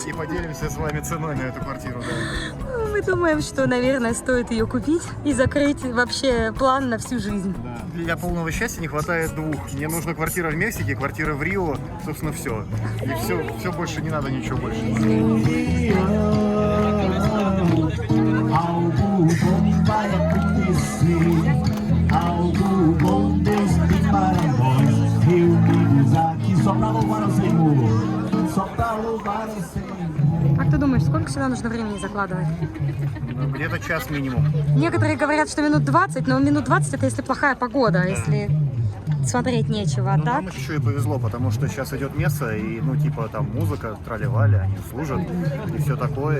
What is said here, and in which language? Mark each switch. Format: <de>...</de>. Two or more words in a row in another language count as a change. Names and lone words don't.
<ru>И поделимся с вами ценой на эту квартиру. Да. Мы думаем, что, наверное, стоит ее купить и закрыть вообще план на всю жизнь. Да. Для полного счастья не хватает двух. Мне нужна квартира в Мексике, квартира в Рио, собственно, все. И все больше не надо, ничего больше.</ru> <pt>Algo bom vai acontecer, algo bom Deus tem para nós, reunidos aqui</pt> <ru>ты думаешь, сколько сюда нужно времени закладывать? Ну, где-то час минимум. Некоторые говорят, что минут 20, но минут 20 это если плохая погода, если смотреть нечего. А Ну, так? нам еще и повезло, потому что сейчас идет место, и, ну, типа, там музыка, трали-вали, они служат, и все такое.</ru>